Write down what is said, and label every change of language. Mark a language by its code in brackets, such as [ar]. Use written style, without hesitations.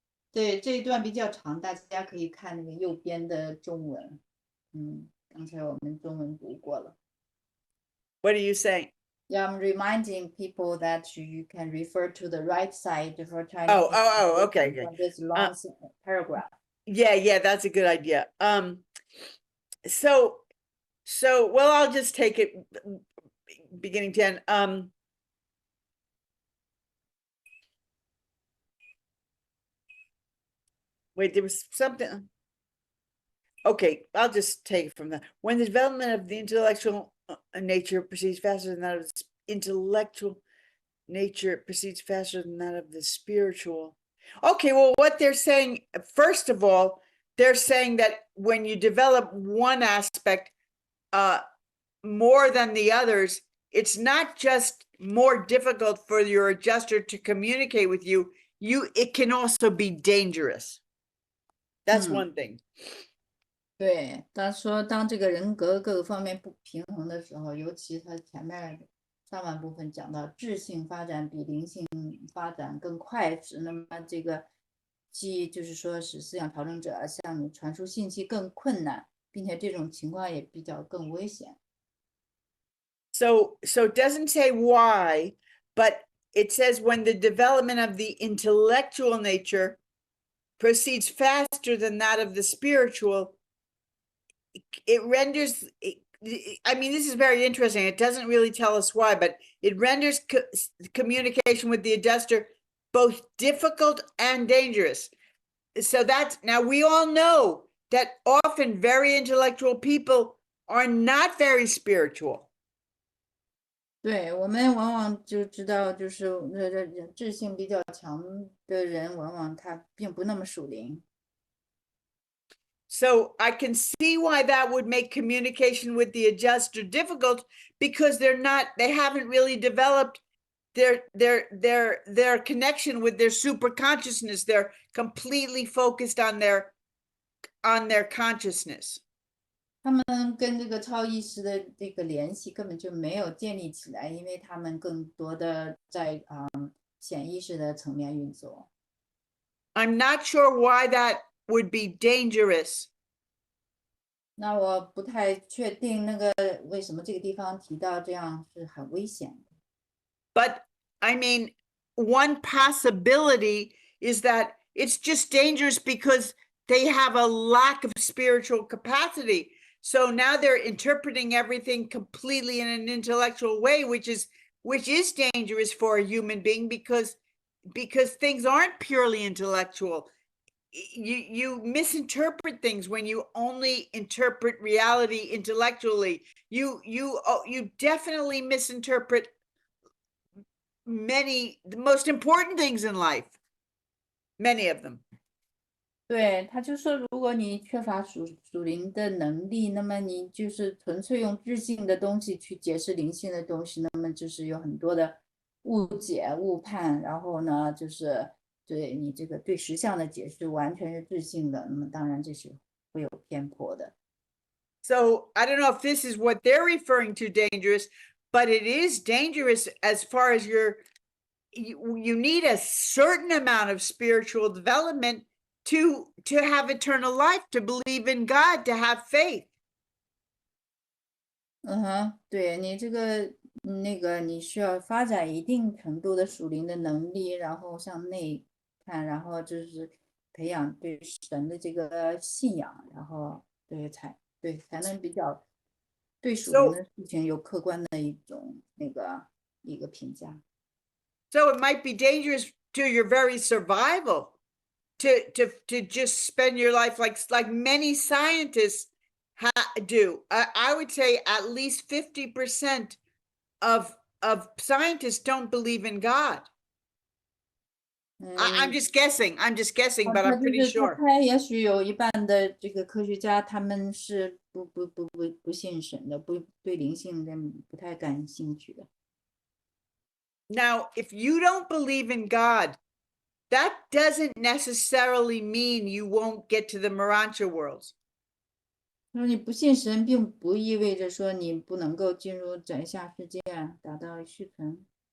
[zh] 对，这一段比较长，大家可以看那个右边的中文。刚才我们中文读过了。 [en] What are you saying? Yeah, I'm reminding people that you can refer to the right side for Chinese. Okay. This long paragraph. Yeah, that's a good idea. So well, I'll just take it beginning to end. Wait, there was something. Okay, I'll just take it from that. When the development of the intellectual nature proceeds faster than that of the intellectual nature proceeds faster than that of the spiritual. Okay, well, what they're saying, first of all, they're saying that when you develop one aspect more than the others, it's not just more difficult for your adjuster to communicate with you, it can also be dangerous. That's one thing. [zh] 对，他说，当这个人格各个方面不平衡的时候，尤其他前面上半部分讲到智性发展比灵性发展更快时，那么这个就是说使思想调整者向你传输信息更困难，并且这种情况也比较更危险。 [en] So it doesn't say why, but it says when the development of the intellectual nature proceeds faster than that of the spiritual, it renders, I mean, this is very interesting. It doesn't really tell us why, but it renders communication with the adjuster both difficult and dangerous. So that's, now we all know that often very intellectual people are not very spiritual. [zh] 对，我们往往就知道，就是智性比较强的人，往往他并不那么属灵。 [en] So I can see why that would make communication with the adjuster difficult, because they haven't really developed their connection with their super consciousness. They're completely focused on their consciousness. [zh] 他们跟这个超意识的这个联系根本就没有建立起来，因为他们更多的在显意识的层面运作。 [en] I'm not sure why that would be dangerous. [zh] 那我不太确定那个为什么这个地方提到这样是很危险的。 [en] But I mean, one possibility is that it's just dangerous because they have a lack of spiritual capacity. So now they're interpreting everything completely in an intellectual way, which is dangerous for a human being because things aren't purely intellectual. You misinterpret things when you only interpret reality intellectually. You definitely misinterpret the most important things in life, many of them. [zh] 对，他就说，如果你缺乏属灵的能力，那么你就是纯粹用智性的东西去解释灵性的东西，那么就是有很多的误解、误判，然后呢，就是对你这个对实相的解释完全是智性的，那么当然这是会有偏颇的。 [en] So I don't know if this is what they're referring to dangerous, but it is dangerous as far as you need a certain amount of spiritual development to have eternal life, to believe in God, to have faith. [zh] 对你这个那个你需要发展一定程度的属灵的能力，然后向内看，然后就是培养对神的这个信仰，然后才能比较对属灵的事情有客观的一个评价。 [en] So it might be dangerous to your very survival to just spend your life like many scientists do. I would say at least 50% of scientists don't believe in God. I'm just guessing, but I'm pretty sure. [zh] 他也许有一半的这个科学家，他们是不信神的，对灵性的不太感兴趣的。 [en] Now, if you don't believe in God, that doesn't necessarily mean you won't get to the Marancha worlds. [zh] 说你不信神，并不意味着说你不能够进入整下世界，达到续存。